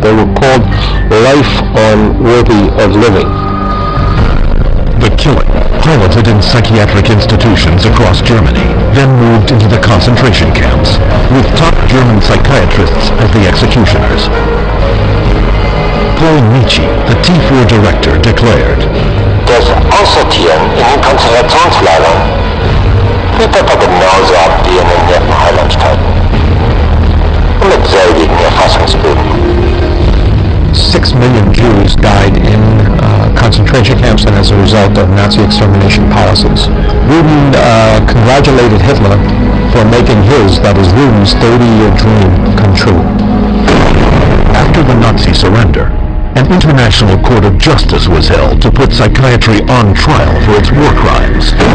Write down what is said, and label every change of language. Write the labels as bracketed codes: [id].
[en] They were called life unworthy of living. The killing, piloted in psychiatric institutions across Germany, then moved into the concentration camps, with top German psychiatrists as the executioners. Paul Nietzsche, the T4 director, declared, [de] Das Aussortieren in den Konzentrationslagern wird aber genauso abgehen in den Heilanstalten. Mit selbigen Erfassungsböden. [en] 6 million Jews died in concentration camps and as a result of Nazi extermination policies. Rudin congratulated Hitler for making his, that is Rudin's, 30-year dream come true. After the Nazi surrender, an international court of justice was held to put psychiatry on trial for its war crimes.